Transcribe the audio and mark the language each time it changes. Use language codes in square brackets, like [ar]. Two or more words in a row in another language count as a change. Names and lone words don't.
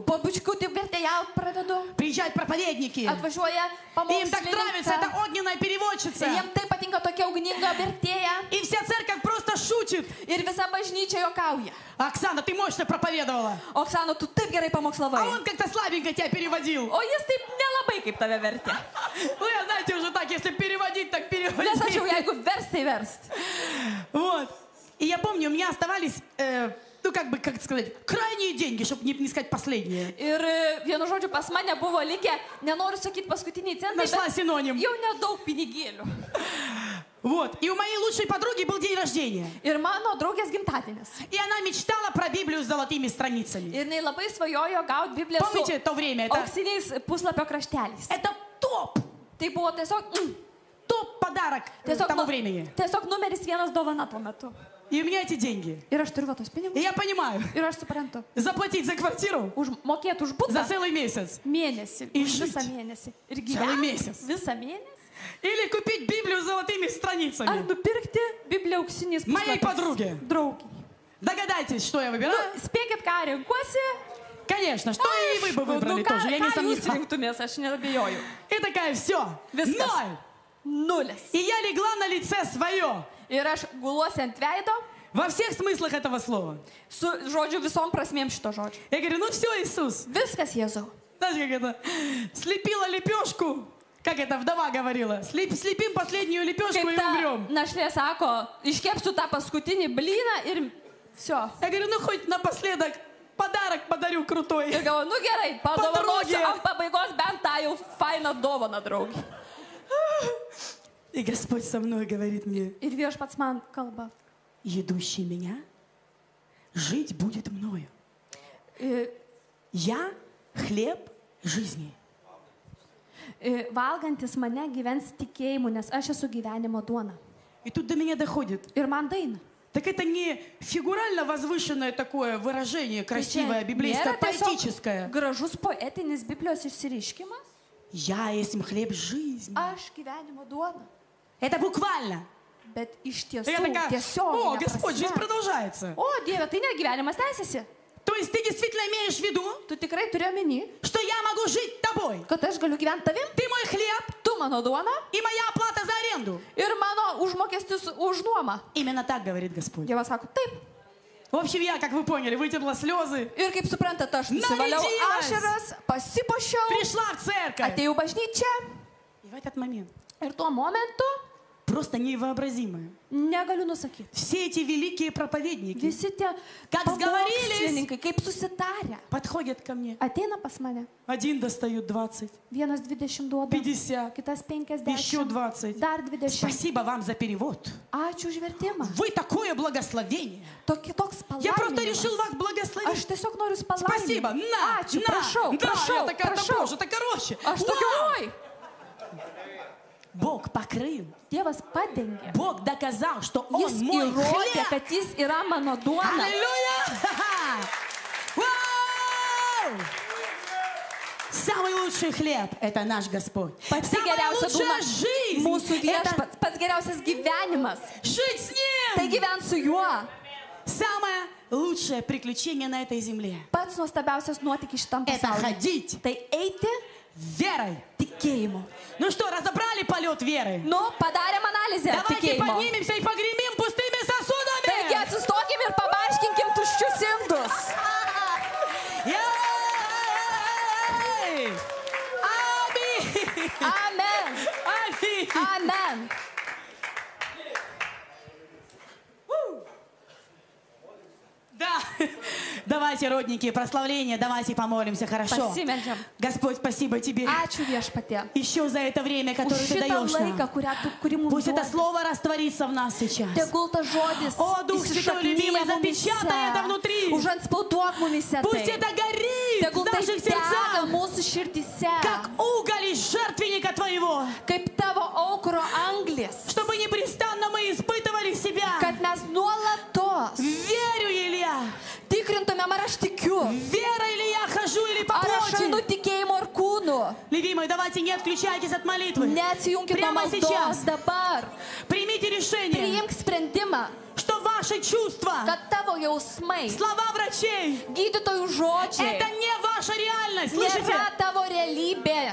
[lt] po bučkutį vertėjaut pradedu. [ru] Приезжают проповедники. [lt] Atvažiuoja [ru] Им так нравится [lt] pamokslininkai. [ru] эта огненная переводчица. [lt] Jiems taip patinka tokia ugninga vertėja. [ru] И вся церковь просто шутит. [lt] Ir visa bažnyčia juokauja. [ru] Оксана, ты мощно проповедовала. [lt] Oksana, tu taip gerai [ru] А [lt] pamokslavai. [ru] он как-то слабенько тебя переводил. [lt] O jis taip nelabai kaip tave vertė. [ru] Ну, я, знаете, уже так, если переводить, так [lt] Nes aš jau [ru] переводить. [lt] jeigu verst, tai verst. [ru] Вот. И я помню, у меня оставались, ну, как бы, как сказать, крайние деньги, чтобы не сказать последние. [lt] Ir vienu žodžiu pas mane buvo likę, nenoriu sakyti paskutiniai centai, [ru] Нашла [lt] bet [ru] синоним. [lt] jau nedaug pinigėlių. [ru] Вот. И у моей лучшей подруги был день рождения. [lt] Ir mano draugės gimtadienis. [ru] И она мечтала про Библию с золотыми страницами. [lt] Ir jinai labai svajojo gauti Bibliją su [ru] Помните то время? Это [lt] auksiniais puslapio krašteliais. [ru] топ. [lt] Tai buvo tiesiog, [ru] Топ-подарок тому времени. [lt] tiesiog numeris vienas dovana tuo metu. [ru] И у меня эти деньги. [lt] Ir aš turiu va tos [ru] И [lt] pinigus. [ru] я понимаю, [lt] Ir aš suprantu. [ru] заплатить за квартиру [lt] Mokėti už [ru] за [lt] butą [ru] целый месяц. [lt] mėnesį. Ir Už visą žūt. mėnesį. Ir [ru] Целый [lt] gyventi [ru] месяц. [lt] visą mėnesį. [ru] Или купить Библию с золотыми [lt] Ar [ru] страницами. [lt] nupirkti Bibliją auksiniais [ru] Моей [lt] puslapiais. [ru] подруге. [lt] Draugiai. [ru] Догадайтесь, что я выбираю? [lt] Spėkit, ką renkuosi. [ru] Конечно, что и вы бы выбрали тоже, я не [lt] ką jūs [ru] сомневаюсь. [lt] rinktumės, aš neabejoju. [ru] И такая, все, [lt] Viskas. 0. 0. [ru] И я легла на лице свое. [lt] Ir aš guluosi ant veido [ru] Во всех смыслах этого слова. [lt] su, žodžiu, visom prasmėm šito žodžio. [ru] Я говорю, ну все, Иисус. [lt] Viskas, Jėzau. [ru] Знаешь, как это? Слепила лепешку. Как это вдова говорила? Слепим последнюю лепешку [lt] Kaip [ru] и [lt] ta [ru] умрем. [lt] našlė sako, iškepsiu tą paskutinį blyną ir все. [ru] Я говорю, ну хоть напоследок подарок подарю крутой. [lt] Ir galvoju, nu gerai, padovanosiu Padraugė. ant pabaigos bent tą jau fainą dovaną, draugį. [ru] И Господь со мной говорит мне, [lt] Ir viešpats man kalba. [ru] идущий меня, жить будет мною. [lt] Ir, [ru] Я хлеб жизни. [lt] valgantis mane gyvens tikėjimu, nes aš esu gyvenimo duona. [ru] И тут до меня doходит. [lt] Ir man daina. [ru] Так это не фигурально возвышенное такое выражение, красивое, библейское, [lt] Nėra tiesiog [ru] поэтическое. [lt] gražus poetinis Biblijos išsiriškimas. [ru] Я есть хлеб жизни. [lt] Aš gyvenimo duona. [ru] Это буквально. [lt] Bet iš [ru] И я [lt] tiesų, [ru] такая, о, [lt] tiesiog. [ru] Господь, жизнь продолжается. [lt] O, Dieve, tai ne gyvenimas tęsiasi. [ru] То есть ты действительно имеешь в виду, [lt] Tu tikrai turi omeny, [ru] что я могу жить тобой. [lt] kad aš galiu gyventi tavim, [ru] Ты мой хлеб [lt] tu mano duona [ru] и моя оплата за аренду. [lt] ir mano užmokestis už nuomą. [ru] Именно так говорит Господь. [lt] Dievas sako, taip. [ru] В общем, я, как вы поняли, вытерла слезы, [lt] Ir kaip suprantate, aš nusivaliau Nalydžimas. ašaras, pasipošiau, [ru] пришла в церковь. [lt] atėjau bažnyčią [ru] И в этот момент [lt] ir tuo momentu [ru] просто невообразимое. [lt] negaliu nusakyti. [ru] Все эти великие проповедники [lt] Visi tie [ru] Как [lt] pamokslininkai, kaip susitarę, [ru] подходят ко мне. [lt] ateina pas mane. [ru] Один достает 20, [lt] Vienas 20 duoda, 50, kitas [ru] еще 50, 20. [lt] dar 20. [ru] Спасибо вам за перевод. [lt] Ačiū už vertimą. [ru] Вы такое благословение. [lt] Toks [ru] Я просто [lt] palaiminimas. [ru] решил вас благословить. [lt] Aš tiesiog noriu [ru] Спасибо. [lt] palaiminti. [ru] На, [lt] Ačiū, [ru] на, [lt] prašau, [ru] да, [lt] prašau, [ru] я такая, да [lt] prašau. [ru] боже, это короче. [lt] Aš tokia, oi. [ru] Бог покрыл. [lt] Dievas padengė. [ru] Бог доказал, что Он [lt] Jis [ru] мой [lt] įrodė, [ru] хлеб. [lt] kad jis yra mano duona. [ru] Аллилуйя! Вау! Самый лучший хлеб – это наш Господь. [lt] Pati [ru] Самая [lt] geriausia duona [ru] лучшая жизнь [lt] mūsų [ru] – это [lt] viešpats. Pats geriausias gyvenimas. [ru] жить с [lt] Tai [ru] Ним. [lt] gyvent su juo. [ru] Самое лучшее приключение на этой земле [lt] Pats nuostabiausias nuotykis šitam [ru] – это [lt] pasaulyje. [ru] ходить [lt] Tai eiti [ru] верой. [lt] tikėjimu. [ru] Ну что, разобрали полет веры? [lt] Nu, padarėm analizę [ru] Давайте [lt] tikėjimo. [ru] поднимемся и погремим пустыми [lt] Taigi [ru] сосудами. [lt] atsistokim ir pabarškinkim tuščius indus. [ru] Ей! Аминь! [lt] Amen. [ru] Аминь! [lt] Amen. [ru] Да. Давайте, родники, прославление, давайте помолимся, хорошо? [lt] Pasimeldžiam. [ru] Господь, спасибо Тебе [lt] Ačiū viešpatie. [ru] еще за это время, [lt] Už [ru] которое Ты [lt] šitą [ru] даешь [lt] laiką, [ru] нам. [lt] kurį mums [ru] Пусть это [lt] duodi. [ru] слово растворится в нас сейчас. [lt] Tegul tas žodis [ru] О, Дух Святой, любимый, запечатай это внутри. [lt] Užantspauduok mumise [ru] Пусть [lt] tai. [ru] это горит в [lt] Tegul tai [ru] наших [lt] dega [ru] сердцах, [lt] mūsų širdise, [ru] как уголь из жертвенника Твоего, [lt] kaip tavo aukuro anglis, [ru] чтобы непрестанно мы испытывали себя. [lt] kad mes nuolatos [ru] Верю, Илья. [lt] tikrintumėm, ar aš tikiu, [ru] Вера или я хожу, или по [lt] ar aš einu [ru] плоти. [lt] tikėjimo ar kūnu. [ru] Любимые, давайте не отключайтесь от молитвы. [lt] Neatsijungkit nuo [ru] Прямо [lt] maldos [ru] сейчас [lt] dabar. [ru] примите решение, [lt] Priimk sprendimą, [ru] что ваши чувства, [lt] kad tavo jausmai, [ru] слова врачей, [lt] gydytojų [ru] это [lt] žodžiai [ru] не ваша реальность. Слышите? [lt] nėra tavo realybė.